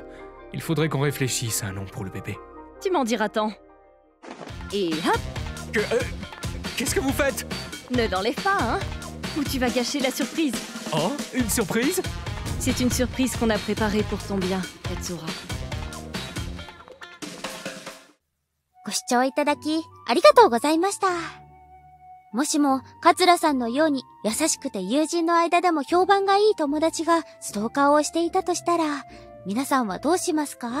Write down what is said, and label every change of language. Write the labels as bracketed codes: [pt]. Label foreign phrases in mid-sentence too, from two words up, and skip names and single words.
[fr] Il faudrait qu'on réfléchisse à un nom pour le bébé. Tu m'en diras tant. Et hop! Qu'est-ce que vous faites? Ne l'enlève pas, hein? Ou tu vas gâcher la surprise. Oh, une surprise? C'est une surprise qu'on a préparée pour ton bien, Katsura. [ja] ご視聴いただき、ありがとうございました。もしも、桂さんのように優しくて友人の間でも評判がいい友達がストーカーをしていたとしたら、皆さんはどうしますか？